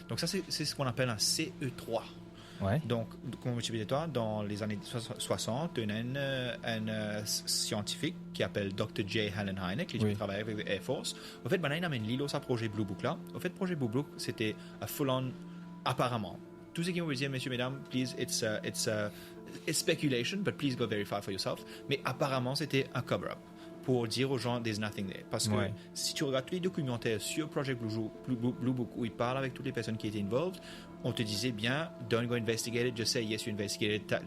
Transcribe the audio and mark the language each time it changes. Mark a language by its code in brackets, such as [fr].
[fr] Donc ça c'est ce qu'on appelle un CE3. Donc, comme tu disais toi, dans les années 60, il y a un scientifique qui s'appelle Dr. J. Allen Hynek, qui travaille avec Air Force. En fait, il a amené l'îlot sa projet Blue Book là. En fait, le projet Blue Book, c'était un full-on apparemment. Tout ce qui vous dire, messieurs, mesdames, [en] please, it's speculation, but please go verify for yourself. [fr] Mais apparemment, c'était un cover-up pour dire aux gens [en] there's nothing there. [fr] Parce que si tu regardes tous les documentaires sur Project Blue Book où ils parlent avec toutes les personnes qui étaient involved, on te disait bien, [en] don't go investigate it, just say yes you investigated it.